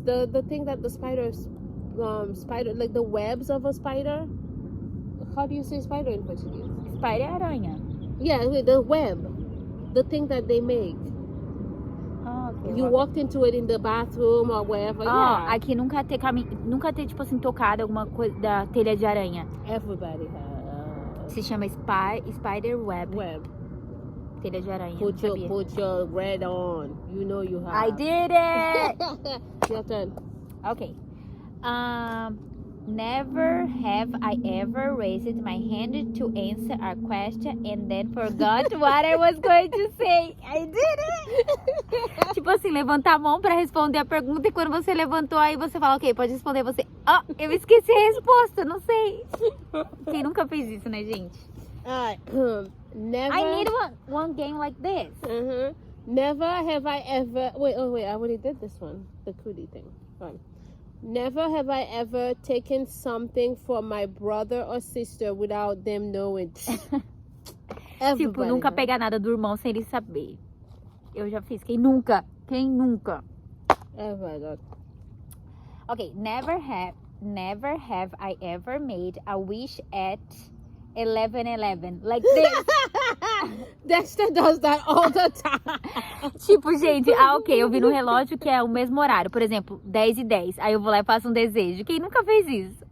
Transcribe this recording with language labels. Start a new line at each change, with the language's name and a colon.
English: The thing that the spiders, like the webs of a spider. How do you say spider in Portuguese?
Portuguese: Spider é aranha.
English: Yeah, the web, the thing that they make. Okay, You walked into it in the bathroom or wherever. Yeah.
Portuguese: Aqui nunca ter tipo assim tocado alguma coisa da telha de aranha.
English: Everybody has.
Portuguese: Se chama spider web. Telha de aranha.
English: Put your red on. You know you have. I did it. Your turn. Okay. Never have I ever raised my hand to answer a question and then forgot what I was going to say. I did it!
Portuguese: Tipo assim, levantar a mão pra responder a pergunta e quando você levantou aí você fala, ok, pode responder você. Eu esqueci a resposta, não sei. Quem nunca fez isso, né, gente?
English: Never. I need one game like this. Never have I ever. Wait, I already did this one. The cootie thing. Fine. Never have I ever taken something from my brother or sister without them knowing.
Portuguese: Tipo, nunca pegar nada do irmão sem ele saber. Eu já fiz. Quem nunca?
English: Oh my god. Okay, never have I ever made a wish at 11:11. Like this. Dexter does that all the time.
Portuguese: Tipo, gente, ok, eu vi no relógio que é o mesmo horário. Por exemplo, 10:10. Aí eu vou lá e faço um desejo. Quem nunca fez isso?